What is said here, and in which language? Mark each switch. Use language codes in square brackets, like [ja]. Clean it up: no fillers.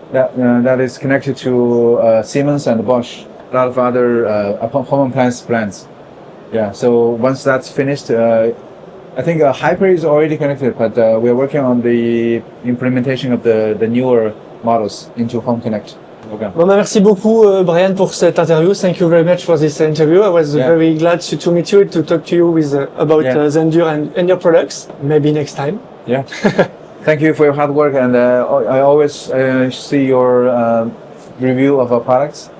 [en] that is connected to Siemens and Bosch, a lot of other home appliance brands. Yeah. So once that's finished, I think Hyper is already connected, but we are working on the implementation of the newer models into Home Connect. Okay. [fr] Bon, bah, merci beaucoup, Brian, pour cette interview. [en] Thank you very much for this interview. I was very glad to meet you, to talk to you with about Zendure and your products. Maybe next time. Yeah. Thank you for your hard work, and I always see your review of our products.